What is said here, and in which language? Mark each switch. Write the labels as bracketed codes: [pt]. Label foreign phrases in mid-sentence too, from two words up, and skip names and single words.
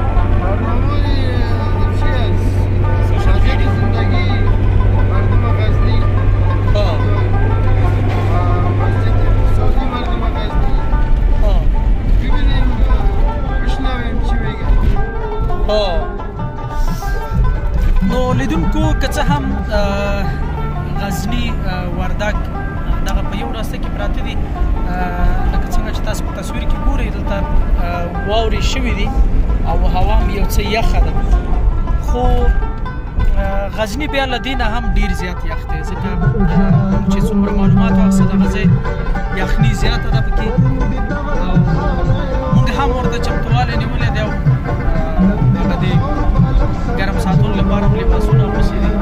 [fa] برنامه چی است؟ شاگرد زندگی مردم غزنی. مسجد اقتصادی مردم غزنی. ببینیم بشنویم چی میگن. [ps] نو لیدونکو که څه هم غزنی وردګ دغه په یو راسته کې پراته دي، لکه څنګه چې تاسو په تصویر کې ګورئ دلته واورې شوي دي او هوا هم یو څه یخه ده، خو غزنی بیا له دې نه هم ډېر زیات یخ دی، ځکه چې څومره معلومات واخیسته دغه ځای یخني زیاته ده پکې او موږ هم ورته چمتووالی نیولی دی او هغه د ګرم ساتلو لپاره هم لباسونه اغوستي دي.